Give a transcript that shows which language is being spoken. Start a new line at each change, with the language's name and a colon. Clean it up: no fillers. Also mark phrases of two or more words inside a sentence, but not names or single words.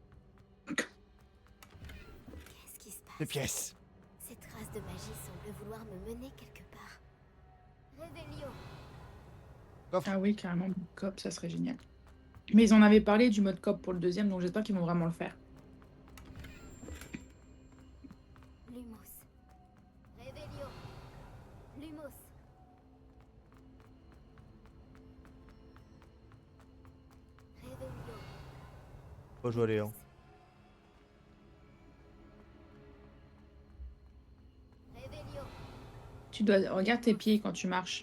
French: Qu'est-ce qui se passe? Des pièces. Ces traces de magie semblent vouloir me mener quelque part. Réveillon. Ah oui, carrément, cop, ça serait génial. Mais ils en avaient parlé du mode cop pour le deuxième, donc j'espère qu'ils vont vraiment le faire. Lumos. Réveillon. Lumos. Réveillon. Pas jouer aller, hein. Réveillon. Tu dois... Regarde tes pieds quand tu marches.